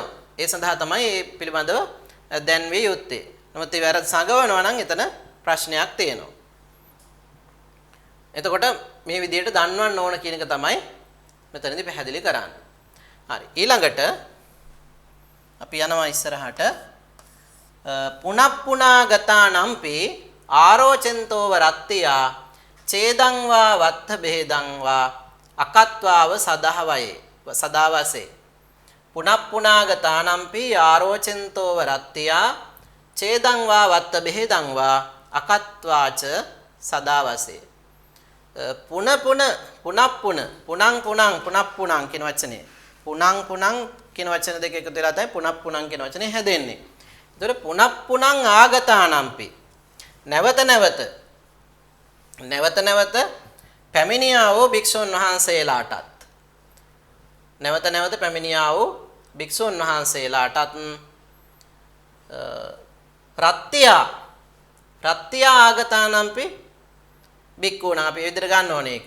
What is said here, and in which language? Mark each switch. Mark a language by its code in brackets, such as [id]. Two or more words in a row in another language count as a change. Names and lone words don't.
[si] ඒ සඳහා තමයි මේ පිළිබඳව දැන්විය යුත්තේ. නමුත් ඒ වැරද්ද සංගවනවා නම් එතන ප්‍රශ්නයක් තියෙනවා. එතකොට මේ විදිහට දන්වන්න ඕන කියන එක තමයි මෙතනදී පැහැදිලි කරන්නේ. හරි. ඊළඟට අපි යනවා ඉස්සරහට [pi] පුනප්පුනා ගතානම්පි ආරෝචෙන්තෝව රත්තියා චේදං වා වත්ථ බෙහෙදං වා අකත්වාව සදාවසේ පුනප්පුනා ගතානම්පි ආරෝචෙන්තෝව රත්තියා චේදං වා වත්ථ බෙහෙදං වා අකත්වාච සදාවසේ [si] පුනප්පුනං කියන වචනේ පුනං කියන වචන දෙක එකතු වෙලා තමයි පුනප්පුනං කියන වචනේ හැදෙන්නේ. ඒතර [pi] පුනප්පුනං ආගතානම්පි [si] නැවත නැවත පැමිණියා වූ භික්ෂුන් වහන්සේලාටත් පැමිණියා වූ භික්ෂුන් වහන්සේලාටත් [pi] රත්ත්‍ය ආගතානම්පි භික්ඛූණ [si] අපි විදිහට ගන්න ඕනේ ඒක.